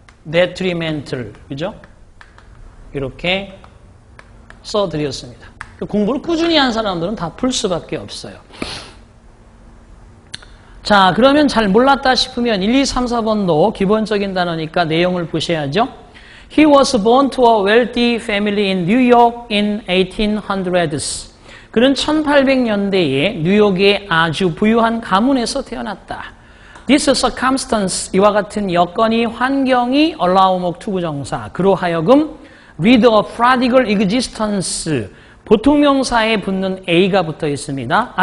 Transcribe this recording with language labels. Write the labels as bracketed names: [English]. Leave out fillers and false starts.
[Korean] detrimental. 그죠? 이렇게 써드렸습니다. 공부를 꾸준히 한 사람들은 다 풀 수밖에 없어요. 자, 그러면 잘 몰랐다 싶으면 1, 2, 3, 4번도 기본적인 단어니까 내용을 보셔야죠. [English] He was born to a wealthy family in New York in 1800s. [Korean] 그는 1800년대에 뉴욕의 아주 부유한 가문에서 태어났다. [English] This circumstance, [Korean] 이와 같은 여건이, 환경이 allow 투부정사, 그로 하여금 [English] lead a prodigal existence, [Korean] 보통명사에 붙는 a가 붙어 있습니다.